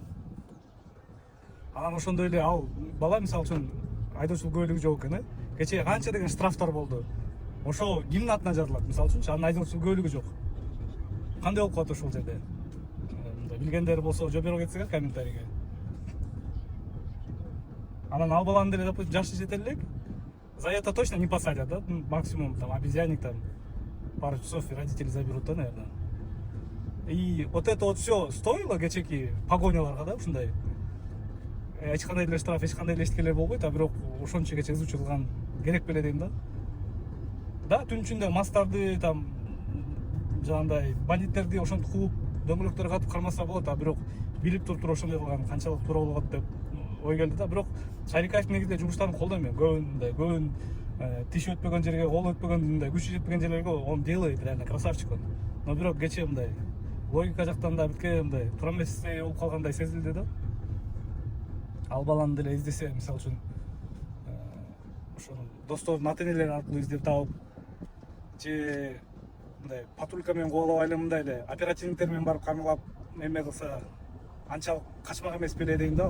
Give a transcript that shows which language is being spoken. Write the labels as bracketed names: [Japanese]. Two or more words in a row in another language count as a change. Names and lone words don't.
[Kyrgyz] Анан ошондой эле ал бала мисалы үчүн айдоочулук күбөлүгү жок экен, кечээ канча деген штрафтар болду. Ошол кимдин атына жазылат мисалы үчүнчү, анын айдоочулук күбөлүгү жок. Кандай болуп калат ошол жерде? Билгендер болсо жооп берип кетсеңер комментарийге. Анан ал баланы деле, допустим, жашы жете элек, [Russian] за это точно не посадят, да? Максимум там обезьянник, там пару часов и родители заберут, да, наверное. И вот это вот все стоило [Kyrgyz] кечеки погоняларга, да, ушундай. Эч кандай деле штраф, эч кандай деле эчтекелер болбойт, а бирок ошончо кече ызычуу кылган керек беле дейм да. Да, түн ичинде мастарды, там жанагындай бандиттерди ошентип кууп, дөңгөлөктөргө катып кармаса болот, а бирок билип туруп ошондой кылган канчалык туура болот деп ой келди да. Бирок Царикаев негизинде жумуштарын колдойм мен. Көбүн тиш өтпөгөн жерге, кол өтпөгөн, мындай күчү жетпеген жерлерге [Russian] он делает, реально красавчик он. [Kyrgyz] Но бирок кече мындай логика жактан да битке мындай туура эмес болуп калгандай сезилди да. Ал баланы деле издесе, мисалы үчүн ошонун досторунун ата энелери аркылуу издеп таап, же мындай патрулька менен кубалап эле мындай эле оперативниктер менен барып камалап эме кылса анчалык качмак эмес беле дейм да.